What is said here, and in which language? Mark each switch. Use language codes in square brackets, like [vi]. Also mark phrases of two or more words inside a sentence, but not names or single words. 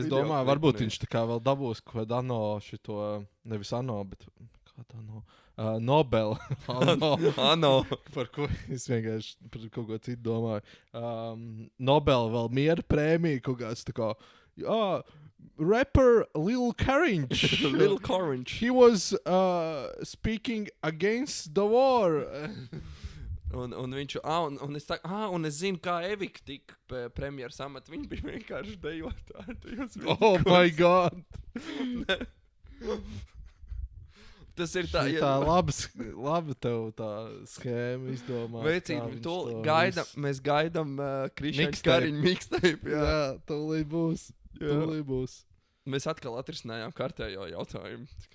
[lv] Es domāju, varbūt viņš tā kā vēl dabūs kaut kādu ANO šito, nevis ANO, bet kādu ANO? Nobel. Ano. Par ko es vienkārši par kaut ko citu domāju. Nobel vēl miera prēmija kaut kāds tā kā, rapper Lil Kariņš. Lil Kariņš. [en] He was speaking against the war. [lv] Un viņš, un es zinu, kā Evika tika premjeras amata. Viņš bija vienkārši dejotāji. [en] Oh my God. [lv] Tas ir tā, labi tev tā schēma izdomāt. Veicīt, mēs gaidām Krišņa Kariņa mixtape. Jā, tūlīt būs. Mēs atkal atrisinājām kārtējo jautājumu.